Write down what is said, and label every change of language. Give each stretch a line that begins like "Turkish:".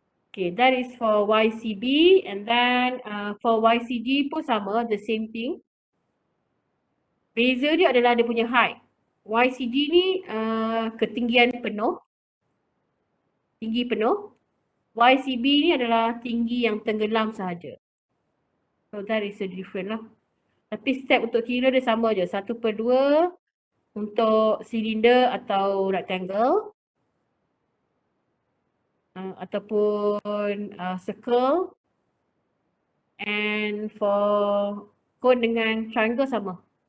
English: Okay, that is for YCB, and then for YCG
Malay: pun sama,
English: the same thing.
Malay: Beza dia adalah dia punya height. YCG ni ketinggian penuh, tinggi penuh. YCB ni adalah tinggi yang tenggelam sahaja.
English: So that is the difference lah.
Malay: Tapi step untuk kira dia sama je, 1/2 untuk silinder atau rectangle. Ataupun circle,
English: and for cone
Malay: dengan triangle sama.